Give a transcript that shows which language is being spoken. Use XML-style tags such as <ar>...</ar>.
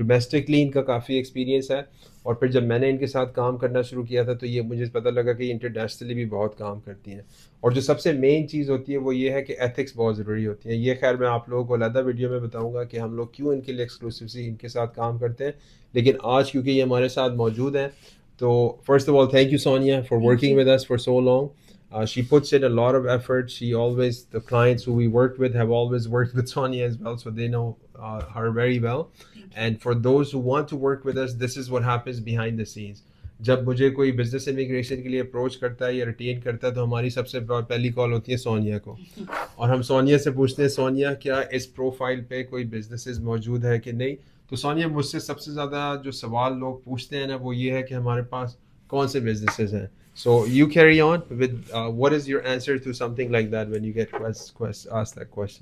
<ur>Domestically ان کا کافی experience ہے, اور پھر جب میں نے ان کے ساتھ کام کرنا شروع کیا تھا تو یہ مجھے پتہ لگا کہ انٹرنیشنلی بھی بہت کام کرتی ہیں. اور جو سب سے مین چیز ہوتی ہے وہ یہ ہے کہ ایتھکس بہت ضروری ہوتی ہیں. یہ خیر میں آپ لوگوں کو علیحدہ ویڈیو میں بتاؤں گا کہ ہم لوگ کیوں ان کے لیے ایکسکلوسیولی ان کے ساتھ کام کرتے ہیں, لیکن آج کیونکہ یہ ہمارے ساتھ موجود ہیں تو</ur> <en>First of all thank you Sonia for working with us for so long. She puts in a lot of effort. She always, the clients who we worked with have always worked with Sonia as well, so they know her very well. And for those who want to work with us, this is what happens behind the scenes.</en> <ur>جب مجھے کوئی business immigration کے لیے approach کرتا ہے یا ریٹین کرتا ہے تو ہماری سب سے پہلی کال ہوتی ہے سونیا کو, اور ہم سونیا سے پوچھتے ہیں سونیا کیا اس پروفائل پہ کوئی بزنسز موجود ہے کہ نہیں. تو سونیا مجھ سے سب سے زیادہ جو سوال لوگ پوچھتے ہیں نا وہ یہ ہے کہ ہمارے پاس کون سے بزنسز ہیں.</ur> <en>So you carry on with what is your answer to something like that when you get asked that question?</en>